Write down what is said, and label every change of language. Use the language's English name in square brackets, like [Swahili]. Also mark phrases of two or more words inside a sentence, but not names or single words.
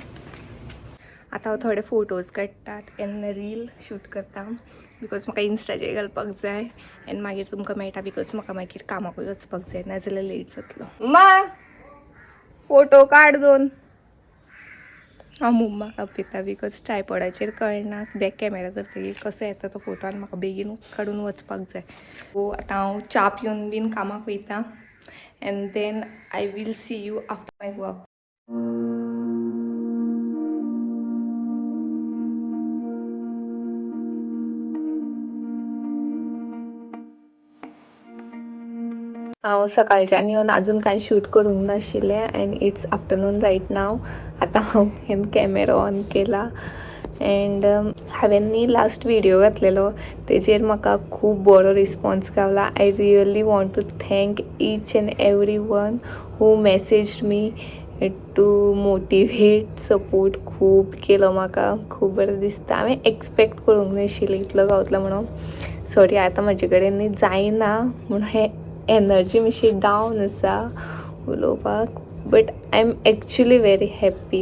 [Konkani] आतां हांव थोडे फोटोज काडटात [English] and reel shoot [Konkani] करता, बिकॉज म्हाका इन्स्टाचेर घालपाक जाय एन्ड मागीर तुमकां मेळटा, बिकॉज म्हाका मागीर कामाकूय वचपाक जाय, नाजाल्यार लेट जातलो. मा फोटो काड दोन. हांव मम्माक आपयता, बिकॉज ट्रायपॉडाचेर कळना [English] back camera [Konkani] करतकीर कसो येता तो फोटो, आनी म्हाका बेगीन काडून वचपाक जाय. सो आतां हांव च्या पिवन बीन कामाक वयता, [English] and then I will see you after my work. [Konkani] हांव सकाळच्यान येवन आजून कांय शूट करूंक नाशिल्लें, [English] and it's afternoon right now. [Konkani] आतां हांवें [English] camera on [Konkani] केला, एंड हांवें न्ही [English] last video [Konkani] घातलेलो, तेजेर म्हाका खूब बरो रिस्पॉन्स गावला. [English] I really want to thank each and every one who messaged me to motivate, [Konkani] सपोर्ट खूब केलो म्हाका. खूब बरें दिसता. हांवें एक्सपेक्ट करूंक नाशिल्लें इतलो गावतलो म्हणून. सॉरी, आतां म्हजे कडेन न्ही जायना म्हणून हें एनर्जी मातशी डावन आसा उलोवपाक, [English] but I am actually very happy.